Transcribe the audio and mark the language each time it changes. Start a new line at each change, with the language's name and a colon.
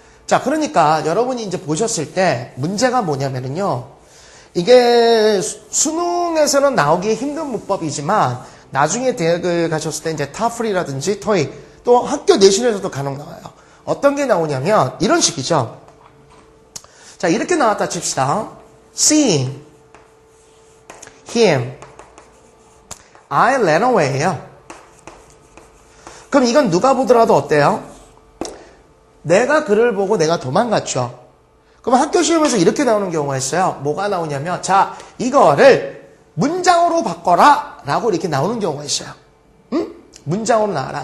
Korean: 자, 그러니까 여러분이 이제 보셨을 때 문제가 뭐냐면은요, 이게 수능에서는 나오기 힘든 문법이지만 나중에 대학을 가셨을 때 이제 타플이라든지 토익 또 학교 내신에서도 간혹 나와요. 어떤 게 나오냐면 이런 식이죠. 자, 이렇게 나왔다 칩시다.
English: Seeing him, I ran away
Korean: 예요. 그럼 이건 누가 보더라도 어때요? 내가 그를 보고 내가 도망갔죠. 그럼 학교 시험에서 이렇게 나오는 경우가 있어요. 뭐가 나오냐면, 자, 이거를 문장으로 바꿔라 라고 이렇게 나오는 경우가 있어요. 응? 문장으로 나와라.